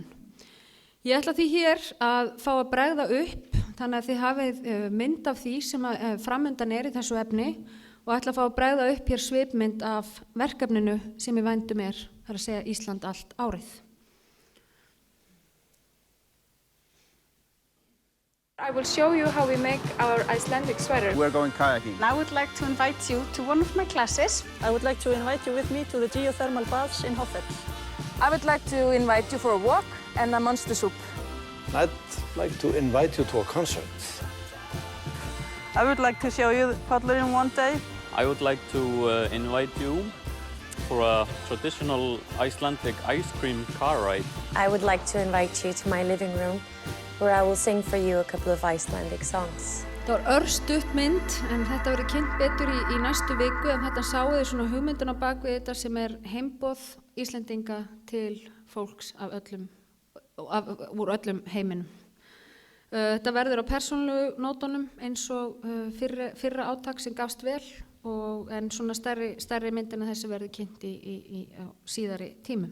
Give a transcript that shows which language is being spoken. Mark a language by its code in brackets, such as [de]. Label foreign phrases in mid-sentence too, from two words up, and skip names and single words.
[is] Ég ætla því hér að fá að bregða upp þannig að þið hafið mynd af því sem framundan í þessu efni og ætla að fá að bregða upp hér svipmynd af verkefninu sem í vændum það að segja Ísland allt árið. [en] I will show you how we make our Icelandic sweater. We're going kayaking. I would like to invite you to one of my classes. I would like to invite you with me to the geothermal baths in Hoffell. I would like to invite you for a walk and a monster soup. I'd like to invite you to a concert. I would like to show you Pallurinn one day. I would like to invite you for a traditional Icelandic ice cream car ride. I would like to invite you to my living room where I will sing for you a couple of Icelandic songs. [is] Það var örstutt mynd en þetta verður kynnt betur í næstu viku en þetta sáu þið svona hugmynduna bak við þetta sem heimboð Íslendinga til fólks úr öllum heiminum. Þetta verður á persónulegu nótunum eins og fyrra átak sem gafst vel en svona stærri myndin að þessi verður kynnt á síðari tímum.